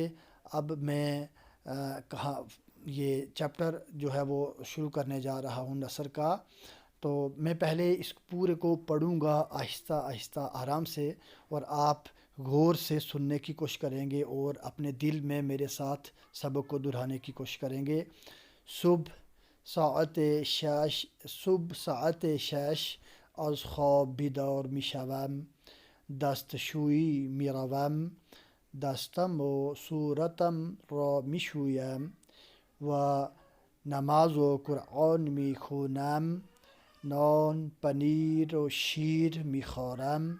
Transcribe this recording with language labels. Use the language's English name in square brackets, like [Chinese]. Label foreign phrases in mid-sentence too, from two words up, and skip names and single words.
[Urdu] اب میں یہ چیپٹر جو ہے وہ شروع کرنے جا رہا ہوں نثر کا، تو میں پہلے اس پورے کو پڑھوں گا آہستہ آہستہ آرام سے، اور آپ غور سے سننے کی کوشش کریں گے اور اپنے دل میں میرے ساتھ سبق کو دہرانے کی کوشش کریں گے۔ [Persian] صبح ساعت 6، از خواب بیدار می شوم، دستشویی می روم، دستم و صورتم را می شویم و نماز و قرآن می خونم، نان، پنیر و شیر می خورم.